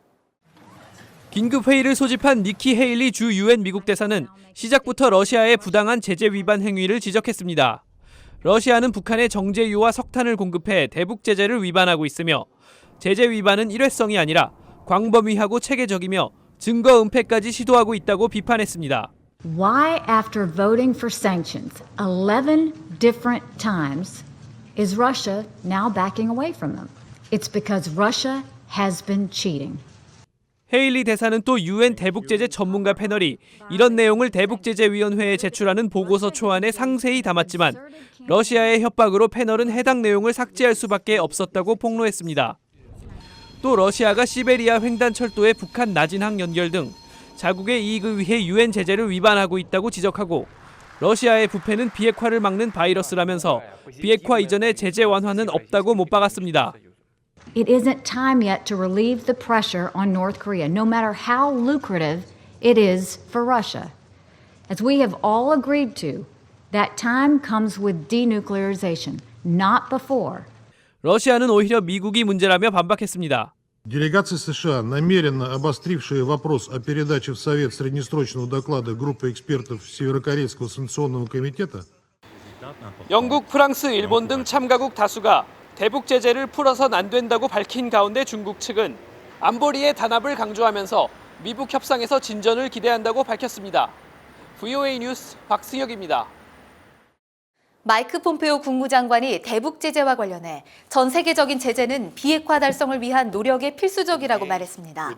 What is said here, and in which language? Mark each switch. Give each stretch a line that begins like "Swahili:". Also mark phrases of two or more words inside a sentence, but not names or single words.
Korean: 긴급 회의를 소집한 니키 헤일리 주 유엔 미국 대사는 시작부터 러시아의 부당한 제재 위반 행위를 지적했습니다. 러시아는 북한에 정제유와 석탄을 공급해 대북 제재를 위반하고 있으며 제재 위반은 일회성이 아니라 광범위하고 체계적이며 증거 은폐까지 시도하고 있다고 비판했습니다.
English: Why, after voting for sanctions 11 different times, is Russia now backing away from them? It's because Russia has been cheating.
Korean: 헤일리 대사는 또 유엔 대북제재 전문가 패널이 이런 내용을 대북제재위원회에 제출하는 보고서 초안에 상세히 담았지만 러시아의 협박으로 패널은 해당 내용을 삭제할 수밖에 없었다고 폭로했습니다. 또 러시아가 시베리아 횡단철도의 북한 나진항 연결 등 자국의 이익을 위해 유엔 제재를 위반하고 있다고 지적하고 러시아의 부패는 비핵화를 막는 바이러스라면서 비핵화 이전의 제재 완화는 없다고 못 박았습니다.
English: It isn't time yet to relieve the pressure on North Korea, no matter how lucrative it is for Russia. As we have all agreed to, that time comes with denuclearization, not before.
Korean: 러시아는 오히려 미국이 문제라며 반박했습니다.
Russian: Делегация США, намеренно обострившая вопрос о передаче в Совет среднесрочного доклада группы экспертов Северокорейского санкционного комитета,
Korean: 영국, 프랑스, 일본 등 참가국 다수가 대북 제재를 풀어선 안 된다고 밝힌 가운데 중국 측은 안보리의 단합을 강조하면서 미북 협상에서 진전을 기대한다고 밝혔습니다. VOA 뉴스 박승혁입니다. 마이크 폼페오 국무장관이 대북 제재와 관련해 전 세계적인 제재는 비핵화 달성을 위한 노력에 필수적이라고 말했습니다.